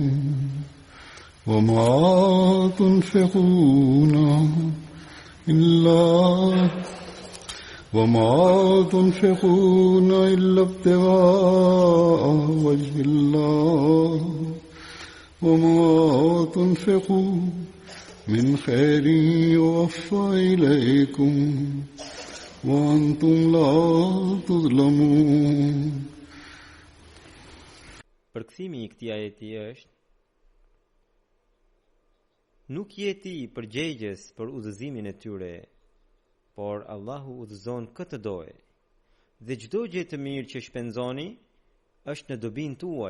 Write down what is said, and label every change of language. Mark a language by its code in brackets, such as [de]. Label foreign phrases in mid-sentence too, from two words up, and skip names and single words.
[ar] وما تنفقون إلا ابتغاء وجه الله وما تنفقوا من خير يوفى إليكم وأنتم لا تظلمون. [sq] Përkthimi I këtij ajeti është: nuk jeti përgjegjës për udhëzimin e tyre, por Allahu udhëzon këtë dojë, dhe çdo gjë të mirë që shpenzoni është në dobinë tuaj.